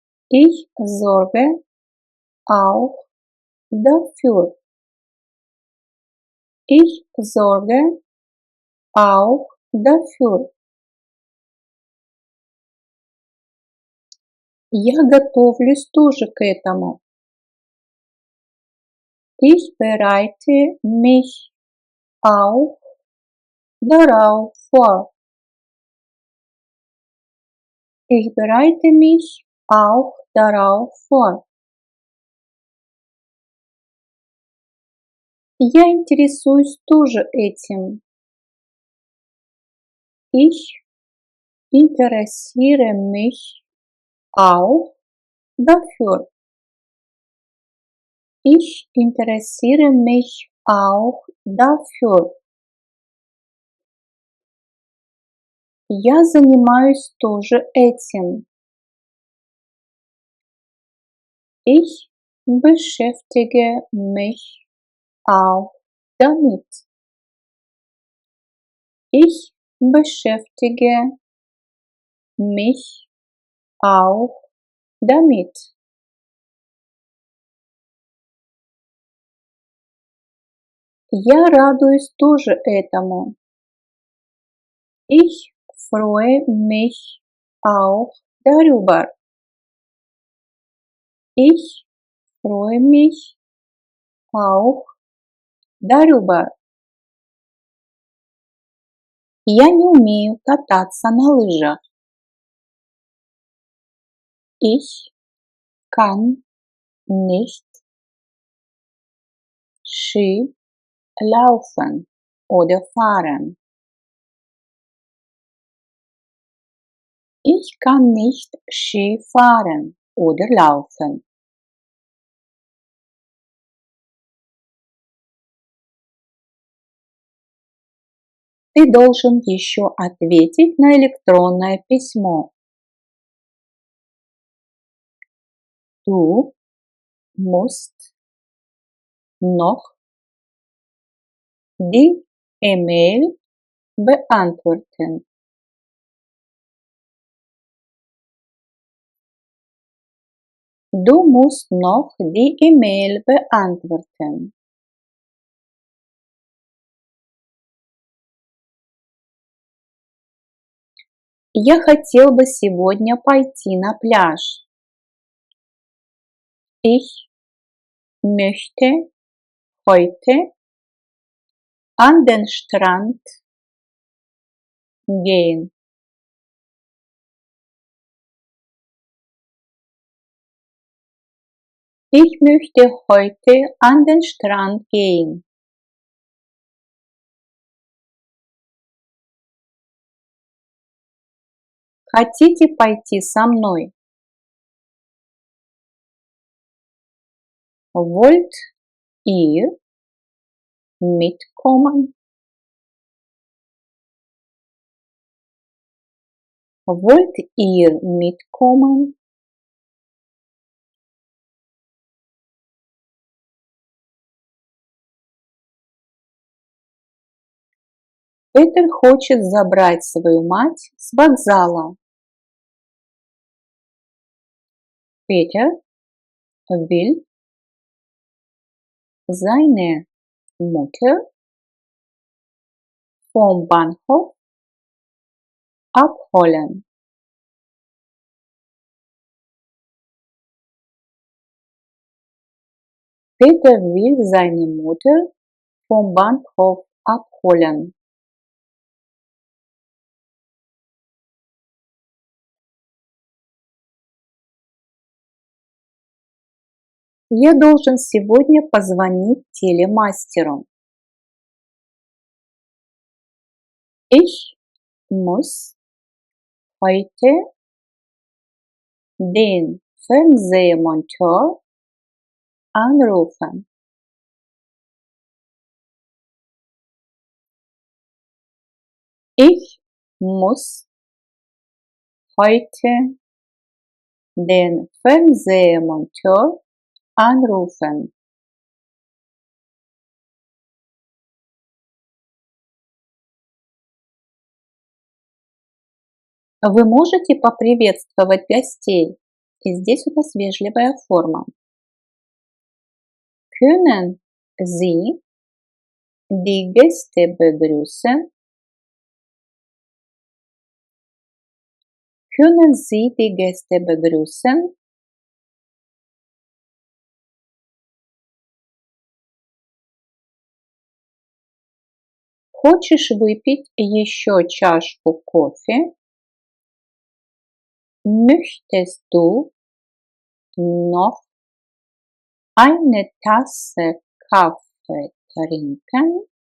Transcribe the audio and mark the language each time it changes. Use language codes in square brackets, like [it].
[de] Ich sorge auch dafür. Ich sorge auch dafür. [ru] Я готовлюсь тоже к этому. [de] Ich bereite mich auch darauf vor. Ich bereite mich auch darauf vor. [ru] Я интересуюсь тоже этим. [de] Ich interessiere mich auch dafür. Ich interessiere mich auch dafür. [ru] Я занимаюсь тоже этим. [de] Ich beschäftige mich auch damit. Ich beschäftige mich auch damit. [ru] Я радуюсь тоже этому. [de] Ich freue mich auch darüber. Ich freue mich auch darüber. [ru] Я не умею кататься на лыжах. [de] Ich kann nicht Ski laufen oder fahren. Ich kann nicht Ski fahren oder laufen. [ru] Ты должен еще ответить на электронное письмо. [de] Du musst noch die E-Mail beantworten. Du musst noch die E-Mail beantworten. [ru] Я хотел бы сегодня пойти на пляж. [de] Ich möchte heute an den Strand gehen. Ich möchte heute an den Strand gehen. [ru] Хотите пойти со мной? [de] Wollt ihr mitkommen? Wollt ihr mitkommen? [ru] Петер хочет забрать свою мать с вокзала. [de] Peter will seine Mutter vom Bahnhof abholen. Peter will seine Mutter vom Bahnhof abholen. [ru] Я должен сегодня позвонить телемастеру. [de] Ich muss heute den Fernsehmonteur anrufen. Ich muss heute den Fernsehmonteur anrufen. [ru] Вы можете поприветствовать гостей? И здесь у нас вежливая форма. [de] Können Sie die Gäste begrüßen? Können Sie die Gäste begrüßen? [ru] Хочешь выпить еще чашку кофе? [de] Möchtest du noch eine Tasse Kaffee trinken?